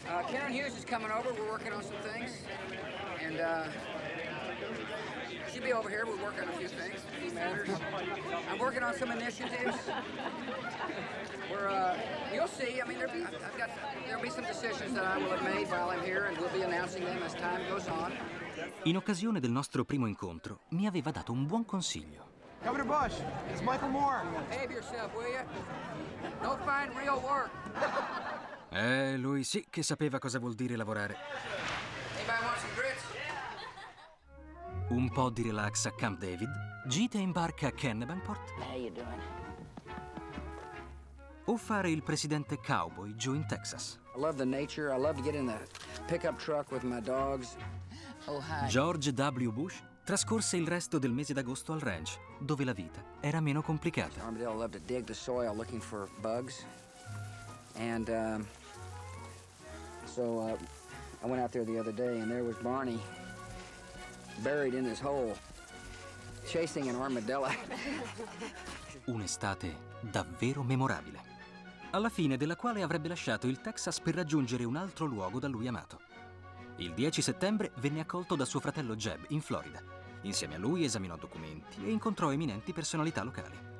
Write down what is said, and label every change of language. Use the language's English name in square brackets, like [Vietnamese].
[English] Karen Hughes is coming over. We're working on some things. And she'll be over here. We're working on a few things, a few matters. I'm working on some initiatives. You'll see. I mean, there'll be some decisions that I will have made while I'm here, and we'll be announcing them as time goes on. [Italian] In occasione del nostro primo incontro, mi aveva dato un buon consiglio. [English] Governor Bush, it's Michael Moore. Behave yourself, will you? Don't find real work. [Italian] Lui sì che sapeva cosa vuol dire lavorare. [English] Anybody want some grits? [Italian] Un po' di relax a Camp David, gite in barca a Kennebunkport. [English] How you doing? [Italian] O fare il presidente cowboy giù in Texas. [English] I love the nature. I love to get in the pickup truck with my dogs. Oh, hi. [Italian] George W. Bush trascorse il resto del mese d'agosto al ranch, dove la vita era meno complicata. [English] Armadillo loved to dig the soil looking for bugs. And so I went out there the other day, and there was Barney buried in his hole, chasing an armadillo. [Italian] Un'estate davvero memorabile, alla fine della quale avrebbe lasciato il Texas per raggiungere un altro luogo da lui amato. Il 10 settembre venne accolto da suo fratello Jeb in Florida. Insieme a lui esaminò documenti e incontrò eminenti personalità locali.